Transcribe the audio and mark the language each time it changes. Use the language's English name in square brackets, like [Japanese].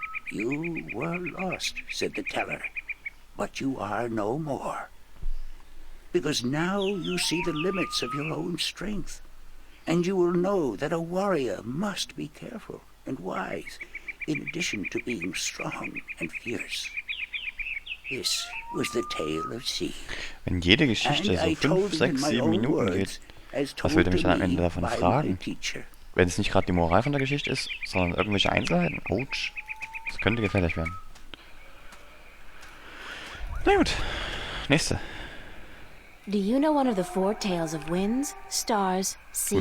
[English] "You were lost," said the teller, "but you are no more. Because now you see the limits of your own strength, and you will know that a warrior must be careful and wise, in addition to being strong and fierce." This was the tale of sea. [German] Wenn jede Geschichte so 5, 6, 7 Minuten geht, was will der mich dann am Ende davon fragen? Wenn es nicht gerade die Moral von der Geschichte ist, sondern irgendwelche Einzelheiten. Autsch. Das könnte gefährlich werden. Na gut. Nächste. [English] Do you know one of the 4 tales of winds, stars, sea,